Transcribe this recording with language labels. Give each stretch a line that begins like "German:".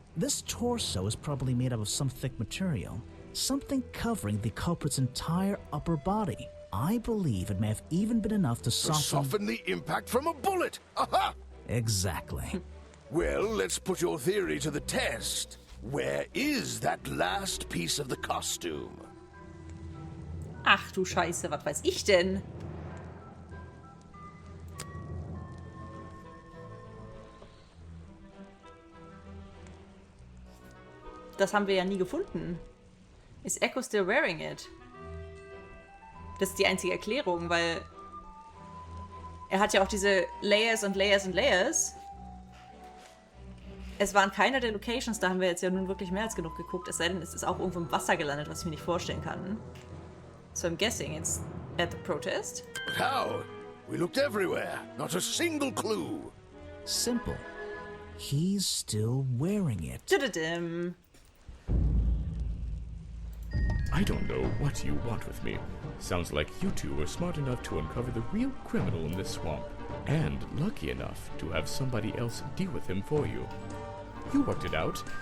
English: This torso is probably made up of some thick material, something covering the culprit's entire upper body. I believe it may have even been enough to soften the impact from a bullet. Aha! Exactly. Well, let's put your theory to the test. Where is that last piece of the costume?
German: Ach du Scheiße, was weiß ich denn? Das haben wir ja nie gefunden.
English: Is Echo still wearing it?
German: Das ist die einzige Erklärung, weil er hat ja auch diese Layers und Layers und Layers. Es waren keine der Locations, da haben wir jetzt ja nun wirklich mehr als genug geguckt, es sei denn, es ist auch irgendwo im Wasser gelandet, was ich mir nicht vorstellen kann.
English: So I'm guessing it's at the protest. But how? We looked everywhere. Not a single clue. Simple. He's still wearing it. Dididim. I don't know what you want with me. Sounds like you two were smart enough to uncover the real criminal in this swamp, and lucky enough to have somebody else deal with him for you. You worked it out.